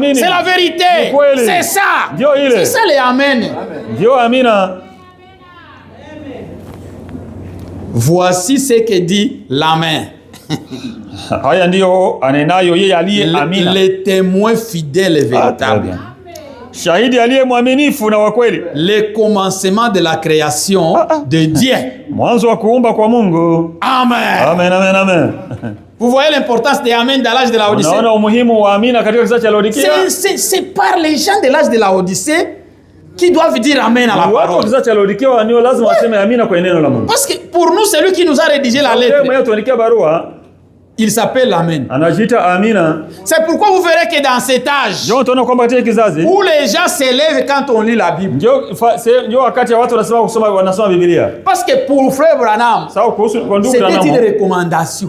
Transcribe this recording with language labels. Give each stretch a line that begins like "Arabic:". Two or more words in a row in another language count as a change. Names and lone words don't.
French: C'est la vérité. C'est ça. C'est ça les amen. Voici ce que dit l'amen. Le témoin fidèle et véritable.
Swahili: Shahidi aliye mwaminifu na wa kweli.
French: Le commencement de la création de Dieu.
Swahili: Mwanzo wa kuumba kwa Mungu.
French: Amen. Amen, amen, amen. Vous voyez l'importance des amen dans l'âge de la Odyssée.
Swahili: Unaona umuhimu wa amina katika kizazi cha Laodikia.
French: C'est par les gens de l'âge de la Odyssée qui doivent dire amen à la parole.
Swahili: Watu kizazi cha Laodikia ndio lazima waseme amina kwa neno la Mungu.
French: Parce que pour nous celui qui nous a rédigé la lettre, il s'appelle Amen. C'est pourquoi vous verrez que dans cet âge où les gens s'élèvent quand on lit la Bible. Parce que pour Frère Branham, c'était une recommandation.